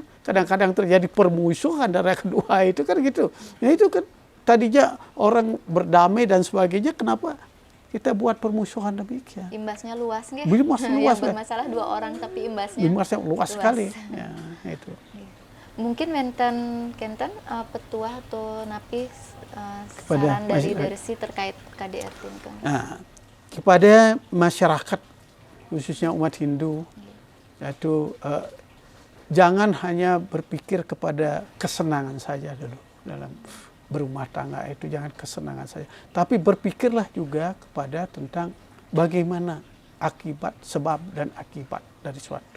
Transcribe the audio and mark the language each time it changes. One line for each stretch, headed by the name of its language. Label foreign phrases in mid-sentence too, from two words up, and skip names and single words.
Indonesian: Kadang-kadang terjadi permusuhan antara kedua itu kan gitu. Ya itu kan tadinya orang berdamai dan sebagainya, kenapa kita buat permusuhan demikian? Imbasnya luas nggak? Imbasnya luas. Yang bermasalah dua orang tapi imbasnya luas sekali. Ya, itu. Mungkin
Balinese: wenten kenten
Indonesian: petua atau napis saran dari terkait KDRT kan? Kepada masyarakat khususnya umat Hindu, yaitu jangan hanya berpikir kepada kesenangan saja dulu dalam berumah tangga, itu jangan kesenangan saja, tapi berpikirlah juga kepada tentang bagaimana akibat, sebab dan akibat dari suatu.